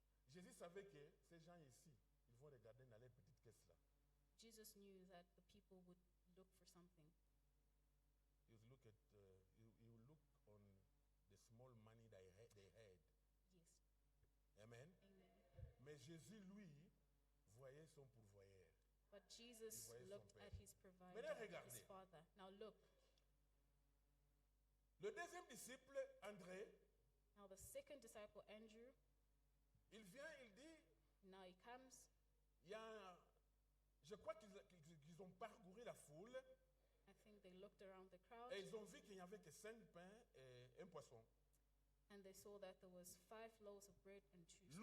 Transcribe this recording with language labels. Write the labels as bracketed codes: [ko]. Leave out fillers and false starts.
[fr] Jésus savait que ces gens ici, ils vont regarder dans leur petite caisse-là. [en] Jesus knew that the people would look for something. You look at, you look on the small money they had. Yes. Amen. Amen. [fr] Mais Jésus, lui, voyait son pourvoyeur. [en] But Jesus [fr] voyait son [en] looked [fr] père. [en] at his provider, [fr] Maintenant, regardez. [en] his father. Now look, [fr] Le deuxième disciple, André, [en] now the second disciple, Andrew, [fr] il vient, il dit, [en] now he comes. [fr] il y a, je crois qu'ils ont parcouru la foule [en] they looked around the crowd et ils ont vu qu'il n'y avait que 5 pains et un poisson. and they saw that there was 5 loaves of bread and 2